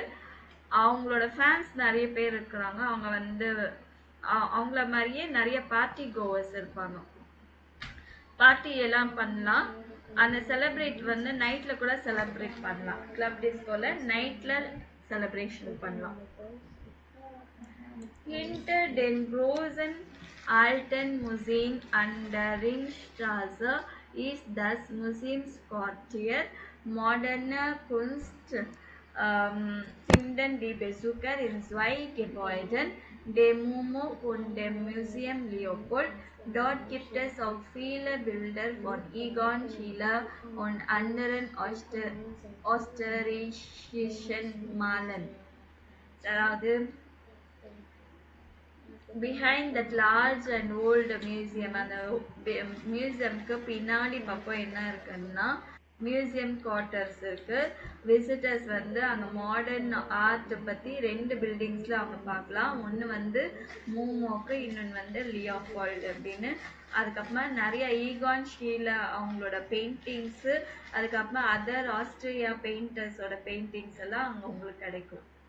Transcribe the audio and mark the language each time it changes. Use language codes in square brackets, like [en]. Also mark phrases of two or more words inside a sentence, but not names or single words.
[ta] அவங்களோட ஃபேன்ஸ் நிறைய பேர் இருக்கிறாங்க. அவங்க வந்து அவங்கள மாதிரியே நிறைய [en] party goers [ta] இருப்பாங்க. பார்ட்டி எல்லாம் பண்ணலாம். அந்த செலிப்ரேட் வந்து நைட்ல கூட செலிப்ரேட் பண்ணலாம். கிளப் டிஸ்கோல நைட்ல செலிப்ரேஷன் பண்ணலாம். [de] Hinter den großen alten Museum an der Ringstraße ist das Museumsquartier. Moderne Kunst finden die Besucher in zwei Gebäuden, dem MoMA und dem Museum Leopold. Dort gibt es auch viele Bilder von Egon Schiele und anderen österreichischen Malern. [ta] அதாவது [en] behind that large and old museum, [ta] அந்த மியூசியம்க்கு பின்னாடி பக்கம் என்ன இருக்குன்னா [en] museum quarters [ta] இருக்கு. விசிட்டர்ஸ் வந்து அங்கே [en] modern art [ta] பற்றி 2 பில்டிங்ஸில் அவங்க பார்க்கலாம். ஒன்று வந்து மூமோக்கு, இன்னொன்று வந்து லியோபால்டு அப்படின்னு. அதுக்கப்புறமா நிறைய ஈகான் ஷீல அவங்களோட பெயிண்டிங்ஸு, அதுக்கப்புறமா அதர் ஆஸ்திரேலியா பெயிண்டர்ஸோட பெயிண்டிங்ஸ் எல்லாம் அங்கே உங்களுக்கு கிடைக்கும்.